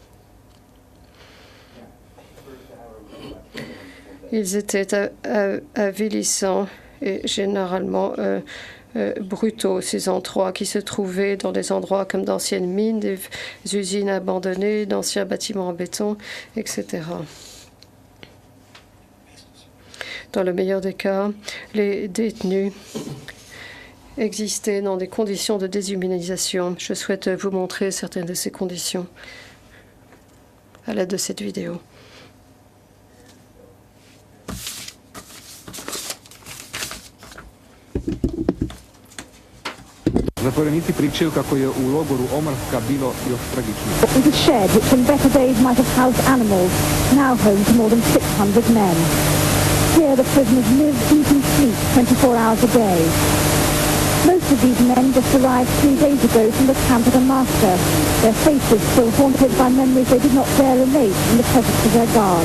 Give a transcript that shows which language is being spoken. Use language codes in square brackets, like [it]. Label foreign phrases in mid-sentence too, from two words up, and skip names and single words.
[fr] Ils étaient avilissants et généralement brutaux, ces endroits qui se trouvaient dans des endroits comme d'anciennes mines, des usines abandonnées, d'anciens bâtiments en béton, etc. Dans le meilleur des cas, les détenus existaient dans des conditions de déshumanisation. Je souhaite vous montrer certaines de ces conditions à l'aide de cette vidéo. [bs] Zatvorenici pričaju kako je u logoru Omrska bilo još tragičnije. [en] It was a shed which in better days might have housed animals, now home to more than 600 men. Here the prisoners live, eat and sleep 24 hours a day. Most of these men just arrived 3 days ago from the camp of the master, their faces still haunted by memories they did not dare relate in the presence of their guard.